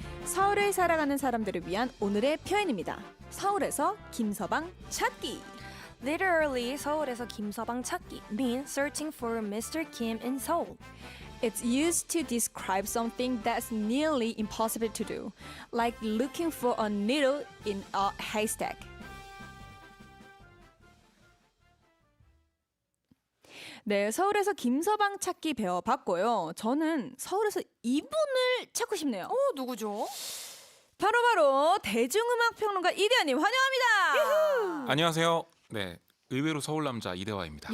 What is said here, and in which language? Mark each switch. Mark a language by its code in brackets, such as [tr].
[ko] 서울을 살아가는 사람들을 위한 오늘의 표현입니다. 서울에서 김서방 찾기. [en] Literally, [ko] 서울에서 김서방 찾기 [en] means searching for Mr. Kim in Seoul. It's used to describe something that's nearly impossible to do, like looking for a needle in a haystack. [ko] 네, 서울에서 김서방 찾기 배워봤고요. 저는 서울에서 이분을 찾고 싶네요. 누구죠? 바로 대중음악 평론가 이대화님 환영합니다. 안녕하세요. 네, 의외로 서울 남자 이대화입니다.